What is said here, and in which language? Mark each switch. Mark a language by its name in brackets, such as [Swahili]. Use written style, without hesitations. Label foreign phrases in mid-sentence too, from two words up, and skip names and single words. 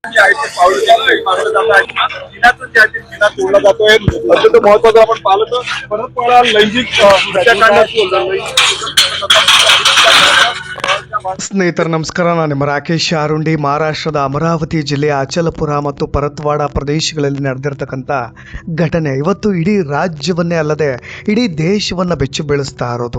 [Marathi] जे आहे ते पाळलं जात आहे. दिनातून ज्या दिना तोडला जातोय अत्यंत महत्वाचं आपण पाहिलं तर परत मला लैंगिक [Kannada] ಸ್ನೇಹಿತರೆ ನಮಸ್ಕಾರ. ನಾನು ನಿಮ್ಮ ರಾಕೇಶ್ ಆರುಂಡಿ. ಮಹಾರಾಷ್ಟ್ರದ ಅಮರಾವತಿ ಜಿಲ್ಲೆಯ ಅಚಲಪುರ ಮತ್ತು ಪರತ್ವಾಡ ಪ್ರದೇಶಗಳಲ್ಲಿ ನಡೆದಿರ್ತಕ್ಕಂಥ ಘಟನೆ ಇವತ್ತು ಇಡೀ ರಾಜ್ಯವನ್ನೇ ಅಲ್ಲದೆ ಇಡೀ ದೇಶವನ್ನು ಬೆಚ್ಚಿ ಬೀಳಿಸ್ತಾ ಇರೋದು.